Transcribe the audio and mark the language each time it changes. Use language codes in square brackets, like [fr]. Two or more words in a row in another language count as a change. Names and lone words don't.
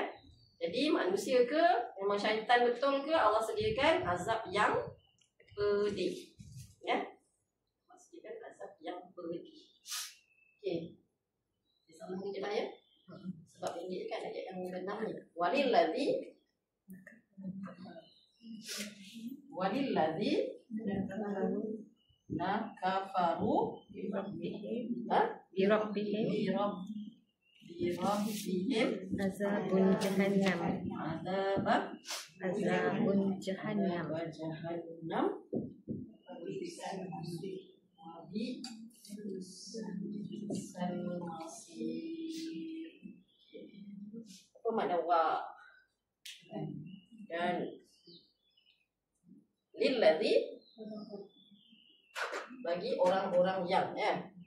[ms] Jadi manusia ke memang syaitan betul ke, Allah sediakan azab yang pedih. Ya. Sediakan azab yang pedih. Okey. Sambung je lah ya. Sebab ini kan ayat yang ke-6 ni. [ar] وللذي لا كفروا بربهم عذاب جهنم. عذاب جهنم. [ms] Apa makna wa? Dan lilladzi bagi orang-orang yang ya.